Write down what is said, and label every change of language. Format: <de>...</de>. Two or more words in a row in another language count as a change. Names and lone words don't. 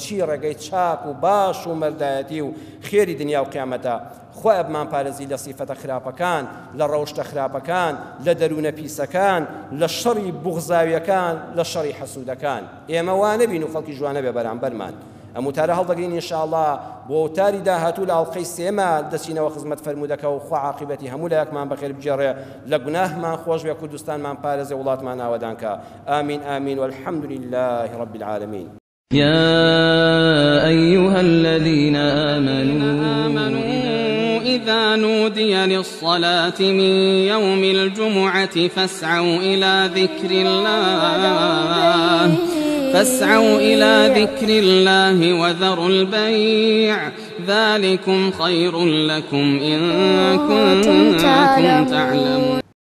<ckb>چی ڕێگەی چاک و باش و مەردایەتی و خێری دنیا و قیامەتە خوای بمان پارێزی لە سیفەتە خراپەکان لە ڕەوشتە خراپەکان لە دەروونە پیسەکان لە شەڕی بوغزاویەکان لە شەڕی حەسوودەکان ئێمە وا نەبین و خەڵکی جوانە بێ بەرامبەرمان ئەم وتارە هەڵدەگرین ئینشاءالله بۆ وتاری داهاتوو لە ئەڵقەی سێمە دەچینەوە خزمەت فەرموودەکە و خوا عاقبەتی هەموو لایەکمان بەخێر بجێڕێ لە گوناهمان خۆش بێ کوردستانمان پارێزێ وڵاتمان ئاوەدانکە</ckb> <ar>آمین آمین والحمد لله رب العالمين يا أيها الذين آمنوا إذا نودي للصلاة من يوم الجمعة فاسعوا إلى ذكر الله وذروا البيع ذلكم خير لكم إن كنتم تعلمون</ar>